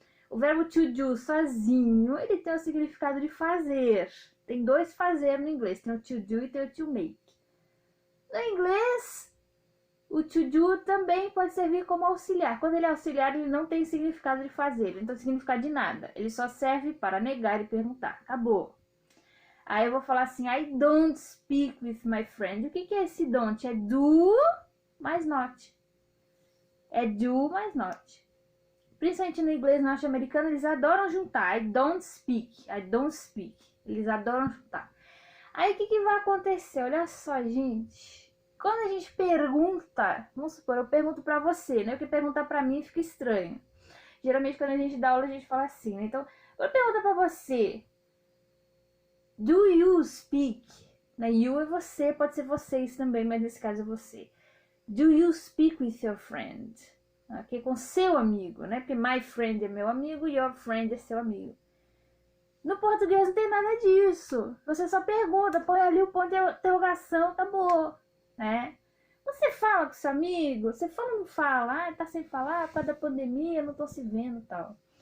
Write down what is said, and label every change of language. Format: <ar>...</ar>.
<pt>O verbo to do sozinho, ele tem o significado de fazer. Tem dois fazer no inglês, tem o to do e tem o to make. No inglês, o to do também pode servir como auxiliar. Quando ele é auxiliar, ele não tem significado de fazer, ele não tem significado de nada. Ele só serve para negar e perguntar. Acabou. Aí eu vou falar assim,</pt> <en>I don't speak with my friend.</en> <pt>O que é esse don't? É do mais not. É do mais not. Principalmente no inglês norte-americano, eles adoram juntar.</pt> <en>I don't speak.</en> <pt>Eles adoram juntar. Aí o que vai acontecer? Olha só, gente. Quando a gente pergunta, vamos supor, eu pergunto pra você, né? Porque perguntar pra mim fica estranho. Geralmente quando a gente dá aula a gente fala assim, né? Então, quando eu pergunto pra você,</pt> <en>do you speak?</en> <pt>Né? You é você, pode ser vocês também, mas nesse caso é você.</pt> <en>Do you speak with your friend?</en> <pt>Okay? Com seu amigo, né? Porque</pt> <en>my friend</en> <pt>é meu amigo e</pt> <en>your friend</en> <pt>é seu amigo. No português não tem nada disso. Você só pergunta, põe ali o ponto de interrogação, acabou, né? Você fala com seu amigo, você fala ou não fala? Ah, tá sem falar por causa da pandemia, não tô se vendo e tal.</pt>